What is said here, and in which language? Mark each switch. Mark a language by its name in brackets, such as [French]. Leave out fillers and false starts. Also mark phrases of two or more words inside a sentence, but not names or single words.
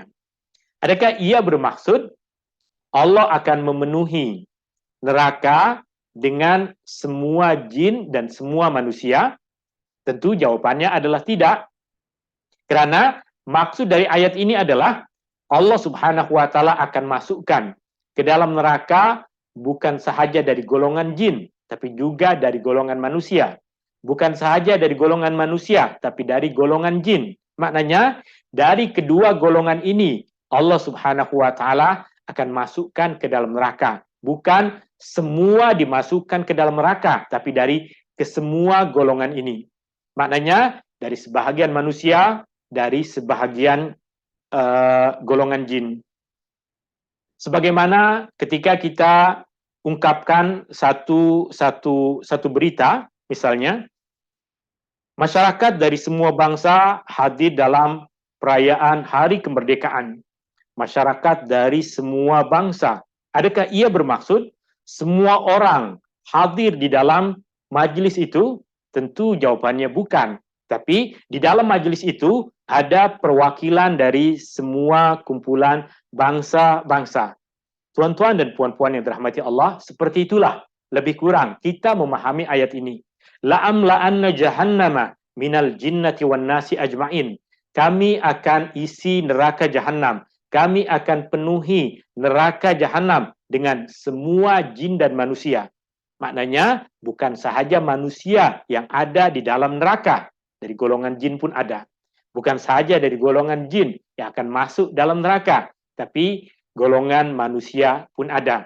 [Malay] Adakah ia bermaksud Allah akan memenuhi neraka dengan semua jin dan semua manusia? Tentu jawabannya adalah tidak. Karena maksud dari ayat ini adalah Allah [Arabic] Subhanahu wa Ta'ala [Malay] akan masukkan ke dalam neraka bukan sahaja dari golongan jin, tapi juga dari golongan manusia. Bukan sahaja dari golongan manusia, tapi dari golongan jin. Maknanya, dari kedua golongan ini, Allah [Arabic] Subhanahu wa Ta'ala [Malay] akan masukkan ke dalam neraka. Bukan semua dimasukkan ke dalam neraka, tapi dari kesemua golongan ini. Maknanya, dari sebahagian manusia, dari sebahagian golongan jin. Sebagaimana ketika kita ungkapkan satu berita, misalnya, masyarakat dari semua bangsa hadir dalam perayaan Hari Kemerdekaan. Masyarakat dari semua bangsa. Adakah ia bermaksud semua orang hadir di dalam majelis itu? Tentu jawabannya bukan. Tapi di dalam majelis itu ada perwakilan dari semua kumpulan bangsa-bangsa. Tuan-tuan dan puan-puan yang dirahmati Allah, seperti itulah lebih kurang kita memahami ayat ini. [Arabic] La'amla'anna jahannama minal jinnati wan nasi ajma'in. [Malay] Kami akan isi neraka jahanam. Kami akan penuhi neraka jahanam dengan semua jin dan manusia. Maknanya bukan sahaja manusia yang ada di dalam neraka, dari golongan jin pun ada. Bukan sahaja dari golongan jin yang akan masuk dalam neraka, tapi golongan manusia pun ada.